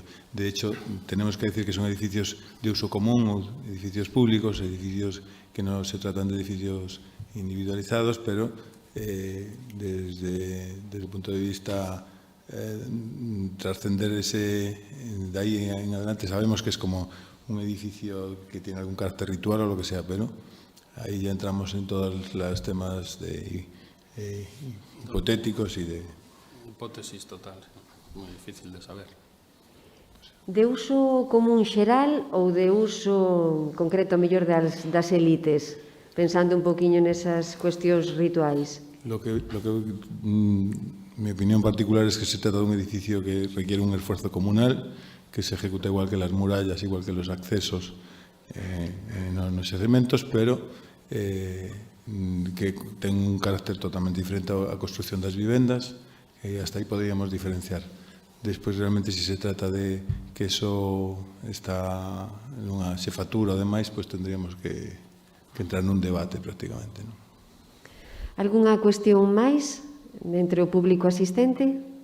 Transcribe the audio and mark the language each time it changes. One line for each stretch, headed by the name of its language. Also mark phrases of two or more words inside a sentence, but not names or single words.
Spanish: De hecho, tenemos que decir que son edificios de uso común, o edificios públicos, edificios que no se tratan de edificios individualizados, pero desde el punto de vista trascender de ahí en adelante, sabemos que es como un edificio que tiene algún carácter ritual o lo que sea, pero ahí ya entramos en todos los temas hipotéticos y de... Hipótesis total,
Galician: moi difícil de saber. De uso común xeral ou de uso concreto, mellor, das elites, pensando un poquinho nesas cuestións rituais?
Spanish: Mi opinión particular es que se trata de un edificio que requiere un esfuerzo comunal, que se ejecuta igual que las murallas, igual que los accesos en los segmentos, pero que
Galician: ten un carácter totalmente diferente á construción das vivendas, e hasta aí poderíamos diferenciar. Despois, realmente, se trata de que eso está nunha xefatura ou demais, pois tendríamos que entrar nun debate prácticamente. Algúnha cuestión máis entre o público asistente?